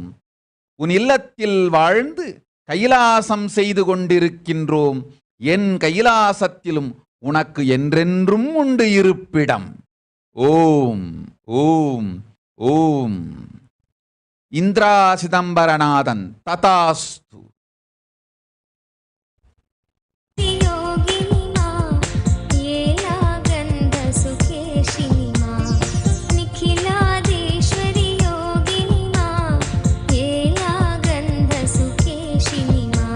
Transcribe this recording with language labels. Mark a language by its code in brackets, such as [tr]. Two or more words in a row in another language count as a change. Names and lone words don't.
[ta] உன் இல்லத்தில் வாழ்ந்து கைலாசம் செய்து கொண்டிருக்கின்றோம். என் கைலாசத்திலும் உனக்கு என்றென்றும் உண்டு இருப்பிடம். ஓம் ஓம் ஓம். இந்திரா சிதம்பரநாதன் ததாஸ்து. [sa] योगिनि मा येलागन्धसुखेशिनि मा निखिलादेश्वरि योगिनि मा येलागन्धसुखेशिनि मा